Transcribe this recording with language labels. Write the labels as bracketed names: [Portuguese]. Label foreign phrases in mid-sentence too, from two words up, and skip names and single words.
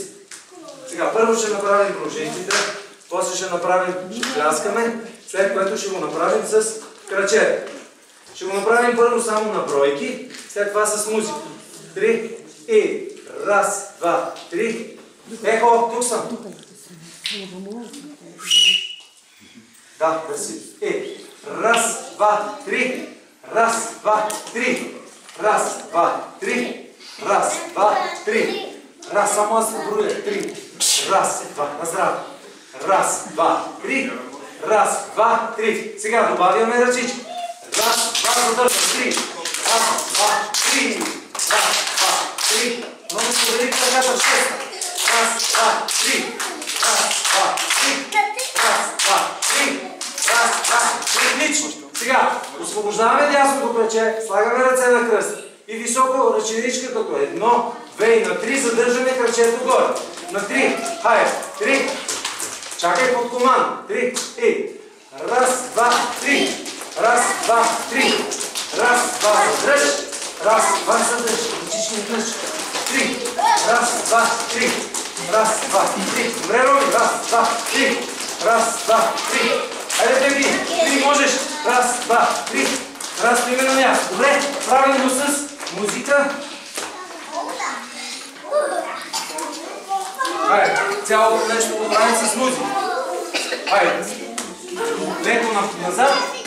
[Bulgarian] Сега първо ще направим пружинките, после ще направим, ще пляскаме, след което ще го направим с краче. Ще го направим първо само на бройки, след това с музика. 3 и раз, 2, 3. Ехо, тук съм. Да, красиво. Раз, 2, 3. Раз, 2, 3. Раз, 2, 3. Раз, 2, 3. Раз, само аз се броя. 3. Раз, 2, на здраве. Раз, 2, 3. Раз, 2, 3. Сега добавяме ръчички. Раз, 2, задържам. 3. Раз, 2, 3. Раз, 2, 3. Много споделите ръката в 6. Раз, 2, 3. Раз, 2, 3. Раз, 2, 3. Раз, 2, 3. Отлично. Сега освобождаваме дясното плече, слагаме ръце на кръст и високо ръченичка като 1, 2 и на 3 задържаме кръчето горе. На 3. Хайде. 3. Чакай под команда. 3 и раз, 2, 3. Раз, 2, 3. Раз, 2, задръж. Раз, 2, задръж. Ръчички не дръж. 3. Раз, 2, 3. Раз, 2, 3. Добре, Роми. Раз, 2, 3. Раз, 2, 3. Хайде, Теби. 3 можеш. Раз, 2, 3. Раз, стоиме на място. Добре, правим го с музика. Хайде, цялото нещо го правим с музика. Хайде. Леко назад.